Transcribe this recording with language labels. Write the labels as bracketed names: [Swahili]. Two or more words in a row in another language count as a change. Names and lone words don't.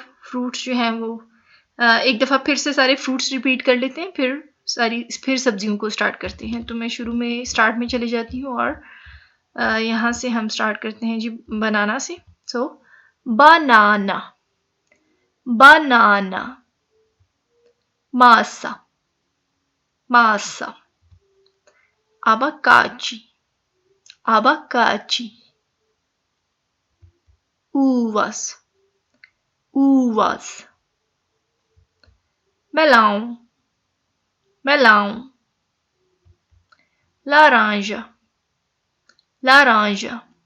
[Hindi] फ्रूट्स जो हैं वो एक दफ़ा फिर से सारे फ्रूट्स रिपीट कर लेते हैं, फिर सब्जियों को स्टार्ट करते हैं। तो मैं शुरू में स्टार्ट में चली जाती हूँ और यहाँ से हम स्टार्ट करते हैं जी बनाना से। [Portuguese] सो banana, banana, maçã, maçã, abacaxi, abacaxi, uvas, uvas, melão, melão, laranja, laranja,